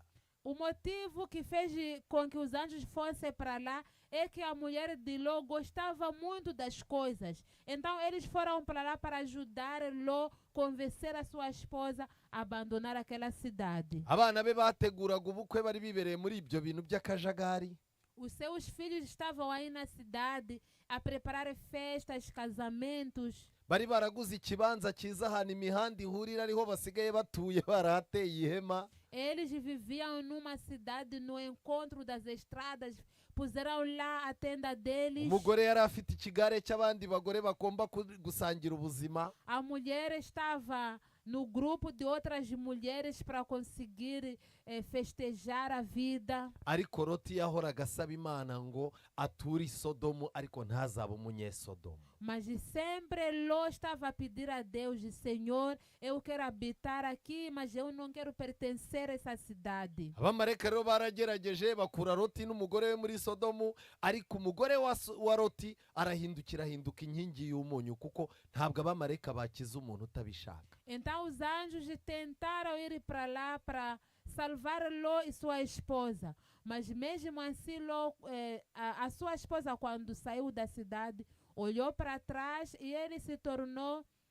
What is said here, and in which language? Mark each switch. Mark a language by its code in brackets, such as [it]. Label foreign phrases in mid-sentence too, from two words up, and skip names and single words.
[pt] O motivo que fez com que os anjos fossem para lá é que a mulher de Ló gostava muito das coisas. Então eles foram para lá para ajudar Ló, convencer a sua esposa a abandonar aquela cidade. [rw] Abana be bateguraga ubukwe bari bibereye muri ibyo bintu by'akajagari. [pt] Os seus filhos estavam aí na cidade a preparar festas, casamentos. [rw] Bari baraguze ikibanza cyiza ahantu imihanda ihurira ariho basigaye batuye barahateye ihema. [pt] Eles viviam numa cidade no encontro das estradas, puseram lá a tenda deles. [rw] Umugore yari afite ikigare cy'abandi bagore bagomba gusangira ubuzima. [pt] A mulher estava no grupo de outras mulheres para conseguir festejar a vida. [rw] Ariko Loti yahoraga asaba Imana ngo ature i Sodomu ariko ntazabe umunyesodomu. [pt] Mas sempre Ló estava a pedir a Deus: Senhor, eu quero habitar aqui, mas eu não quero pertencer a essa cidade. [rw] Abamarayika rero baragerageje bakura Loti n'umugore we muri Sodomu, ariko umugore wa Loti arahindukira ahinduka inkingi y'umunyu, kuko ntabwo abamarayika bakiza umuntu utabishaka. [pt] Então os anjos tentaram ir para lá para salvar Ló e sua esposa. Mas mesmo assim, Ló, a sua esposa, quando saiu da cidade, olhou para trás e ele se tornou